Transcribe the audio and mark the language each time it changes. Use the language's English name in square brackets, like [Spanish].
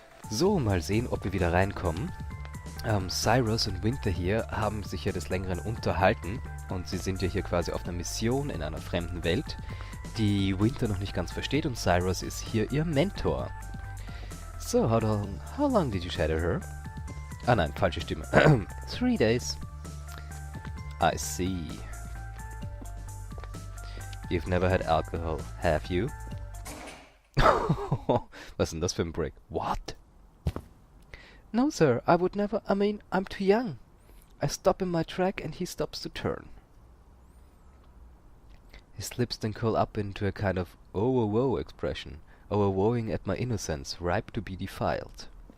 [German] So, mal sehen, ob wir wieder reinkommen. Cyrus und Winter hier haben sich ja des Längeren unterhalten und sie sind ja hier quasi auf einer Mission in einer fremden Welt, die Winter noch nicht ganz versteht, und Cyrus ist hier ihr Mentor. [English] So, how long did you shadow her? [German] Ah nein, falsche Stimme. [English] 3 days. I see. You've never had alcohol, have you? [German] Was ist denn das für ein Break? [English] What? No, sir, I would never. I mean, I'm too young. I stop in my track and he stops to turn. His lips then curl up into a kind of oh expression, overwhelming at my innocence, ripe to be defiled.